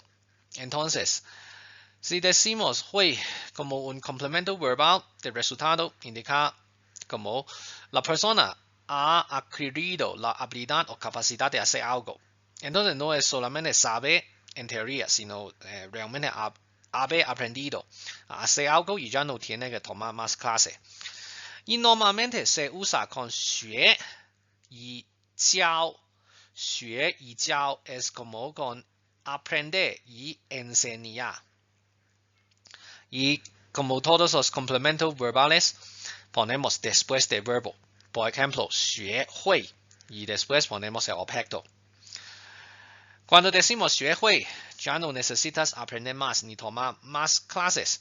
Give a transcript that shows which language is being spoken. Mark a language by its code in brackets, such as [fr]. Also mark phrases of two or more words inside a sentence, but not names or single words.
[es] Entonces, si decimos hui como un complemento verbal, el resultado indica como la persona ha adquirido la habilidad o capacidad de hacer algo. Entonces no es solamente saber en teoría, sino realmente haber aprendido a hacer algo y ya no tiene que tomar más clase. Y normalmente se usa con 学 y 教. 学 y 教 es como con aprender y enseñar. Y como todos los complementos verbales, ponemos después del verbo. Por ejemplo, 学会 y después ponemos el objeto. Cuando decimos 学会, ya no necesitas aprender más ni tomar más clases.